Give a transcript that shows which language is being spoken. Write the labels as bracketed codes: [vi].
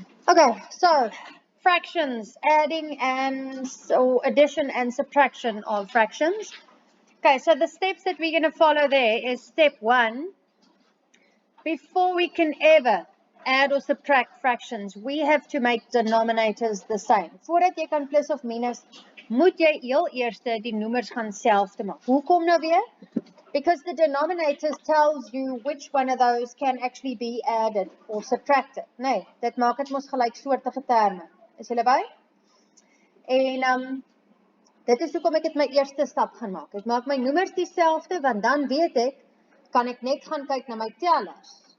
[en] Okay, so fractions, adding and so addition and subtraction of fractions. Okay, so the steps that we're going to follow there is step 1. Before we can ever add or subtract fractions, we have to make denominators the same. [af] Voordat jy kan plus of minus, moet jy heel eerste die noemers gaan self te maak. Hoekom nou weer? [en] Because the denominators tells you which one of those can actually be added or subtracted. [af] Nee, dit maak het mos gelyksoortige terme. Is julle by? En dit is hoekom ek het my eerste stap gaan maak. Ek maak my noemers dieselfde, want dan weet ek, kan ek net gaan kyk na my tellers.